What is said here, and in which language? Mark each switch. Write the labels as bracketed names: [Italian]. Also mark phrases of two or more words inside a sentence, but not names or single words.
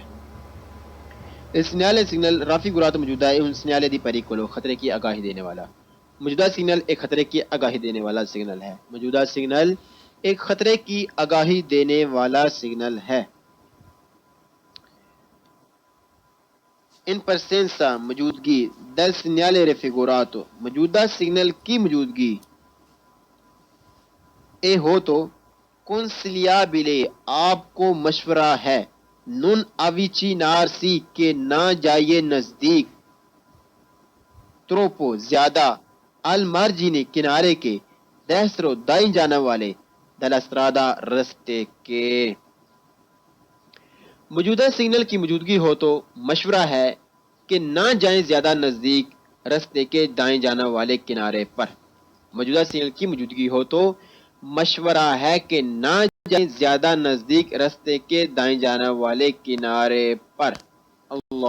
[Italian] Il segnale signal raffigurato موجودہ un segnale di pericolo [Urdu] خطرے کی آگاہی دینے والا۔ موجودہ سگنل ایک خطرے کی آگاہی دینے والا سگنل ہے۔ موجودہ سگنل ایک خطرے کی آگاہی دینے والا سگنل ہے۔ [Italian] in presenza [Urdu] موجودگی [Italian] del segnale raffigurato [Urdu] موجودہ سگنل کی موجودگی اے ہو تو consigliabile آپ کو مشورہ ہے، [Italian] non avvicinarsi [Urdu] کہ نہ جائیے نزدیک، troppo زیادہ، [Italian] al margine [Urdu] کنارے کے، destro دائیں جانب والے، [Italian] della strada [Urdu] رستے کے۔ موجودہ سگنل کی موجودگی ہو تو مشورہ ہے کہ نہ جائیں زیادہ نزدیک رستے کے دائیں جانب والے کنارے پر۔ موجودہ سگنل کی موجودگی ہو تو مشورہ ہے کہ نہ جائیں زیادہ نزدیک رستے کے دائیں جانب والے کنارے پر۔